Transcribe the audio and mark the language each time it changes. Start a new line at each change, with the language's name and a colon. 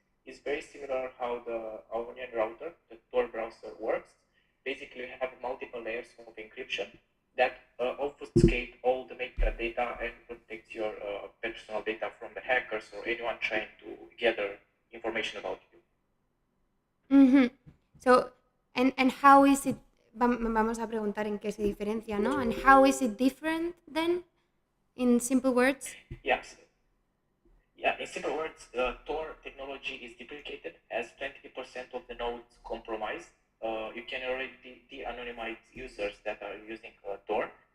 English: Is very similar how the Onion router, the Tor browser works. Basically, you have multiple layers of encryption that obfuscate all the metadata and protect your personal data from the hackers or anyone trying to gather information about you. Mm-hmm. So, and how is it?
Spanish: Vamos a preguntar en qué se diferencia, ¿no?
English: And how is it different then, in simple words? Yes. Yeah, in simple words, Tor technology is deprecated as 20% of the nodes compromised. You can already de-anonymize users that are using Tor.